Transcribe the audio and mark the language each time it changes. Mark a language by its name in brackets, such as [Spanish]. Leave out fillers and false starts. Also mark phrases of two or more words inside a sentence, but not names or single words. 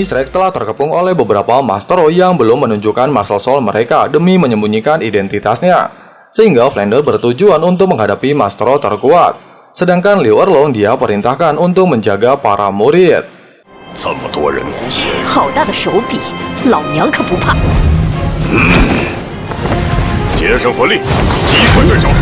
[Indonesian] Shrek telah terkepung oleh beberapa Master yang belum menunjukkan [English] martial soul [Indonesian] mereka demi menyembunyikan identitasnya. Sehingga Flounder bertujuan untuk menghadapi Master terkuat. Sedangkan Liu Erlong dia perintahkan untuk menjaga para murid. [Chinese] 这么多人，好大的手笔，老娘可不怕。节省魂力，击溃对手。